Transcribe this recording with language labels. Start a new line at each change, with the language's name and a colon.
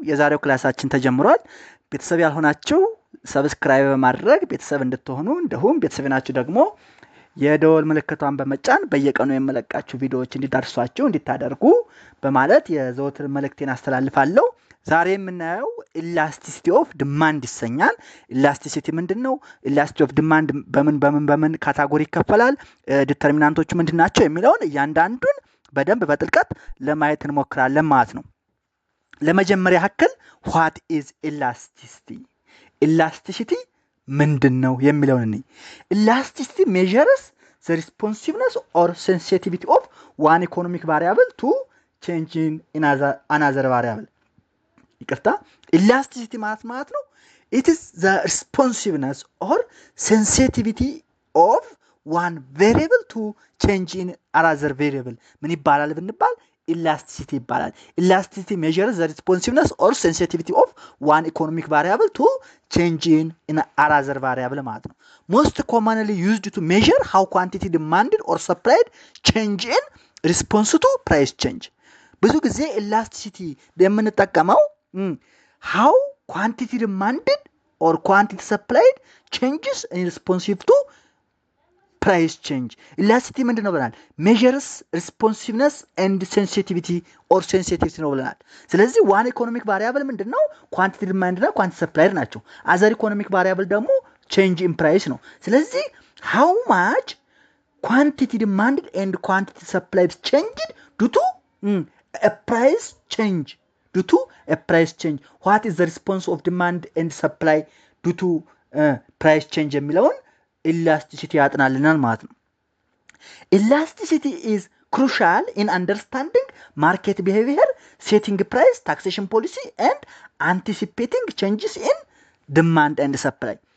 Amharic: የዛሬው ክላሳችን ተጀምሯል። ቤተሰብ ያልሆናችሁ ሰብስክራይብ በማድረግ ቤተሰብ እንድትሆኑ እንዲሁም ቤተሰብ ናችሁ ደግሞ የደወል ምልክቷን በመጫን በየቀኑ የመለቃችሁ ቪዲዮዎች እንዲደርሷችሁ እንድታደርጉ በማለት የዘወትር መልእክቴን አስተላልፋለሁ። ዛሬ የምናየው ኢላስቲሲቲ ኦፍ ዲማንድ ይሰኛል። ኢላስቲሲቲ ምንድነው? ኢላስቲሲቲ ኦፍ ዲማንድ በምን ካታጎሪ ይከፈላል? ዲተርሚናንቶቹ ምንድናቸው? የሚለውን እያንዳንዱን በደንብ በጥልቀት ለማየት እንሞክራለን ማለት ነው። ለመጀመሪያ ያክል
English: what is elasticity?
Amharic: ኢላስቲሲቲ ምንድነው የሚለውን እንይ።
English: ኢላስቲሲቲ measures the responsiveness or sensitivity of one economic variable to change in another variable.
Amharic: ይቅርታ፣ ኢላስቲሲቲ ማለት ነው
English: it is the responsiveness or sensitivity of one variable to change in another variable.
Amharic: ምን ይባላል ብንባል ኢላስቲሲቲ ይባላል።
English: ኢላስቲሲቲ measures the responsiveness or sensitivity of one economic variable to change in another variable
Amharic: ማለት ነው።
English: most commonly used to measure how quantity demanded or supplied change in response to price change.
Amharic: ብዙ ጊዜ ኢላስቲሲቲ የምንጠቀመው
English: how quantity demanded or quantity supplied changes in responsive to price change.
Amharic: ኢላስቲሲቲ ምንድነው ብለናል?
English: measures responsiveness and sensitivity or sensitivity
Amharic: ነው ብለናል። ስለዚህ
English: ዋን ኢኮኖሚክ ቫሪያብል
Amharic: ምንድነው?
English: ኳንቲቲ ዲማንድ እና ኳንቲቲ ሰፕላይድ
Amharic: ናቸው።
English: አዘር ኢኮኖሚክ ቫሪያብል
Amharic: ደግሞ
English: change in price ነው። ስለዚህ how much quantity demanded and quantity supplied changed due to a price change. due to a price change. what is the response of demand and supply due to price change
Amharic: የሚለውን ኢላስቲሲቲ ያጥናልናል ማለት ነው።
English: ኢላስቲሲቲ is crucial in understanding market behavior, setting price, taxation policy and anticipating changes in demand and supply.